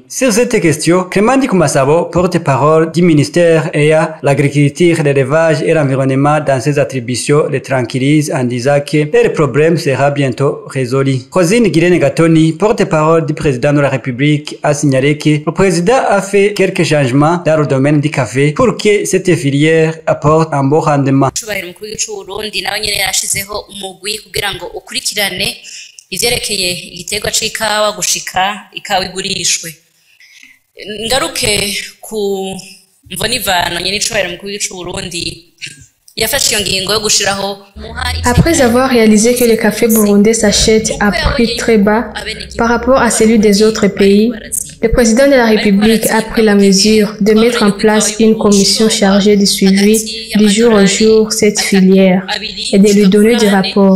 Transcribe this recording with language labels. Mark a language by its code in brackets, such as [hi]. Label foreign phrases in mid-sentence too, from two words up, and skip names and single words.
[fr] Sur cette question, Clément Dikumasabo, porte-parole du ministère ayant l'agriculture, l'élevage et l'environnement dans ses attributions, les tranquillise en disant que le problème sera bientôt résolu. Rosine Guilene Gatoni, porte-parole du président de la République, a signalé que le président a fait quelques changements dans le domaine du café pour que cette filière apporte un bon rendement. [rn] Cyubahiro umukuru w'igihugu cy'u Burundi nawe nyene yarashizeho umugwi kugira ngo ukurikirane ivyerekeye igiterwa c'ikawa gushika ikawa igurishwe. Ngaruke ku mvonivano nyene cyubahiro umukuru w'igihugu cy'u Burundi. [fr] Après avoir réalisé que le café burundais s'achète à prix très bas par rapport à celui des autres pays, le président de la République a pris la mesure de mettre en place une commission chargée du suivi du jour au jour cette filière et de lui donner des rapports.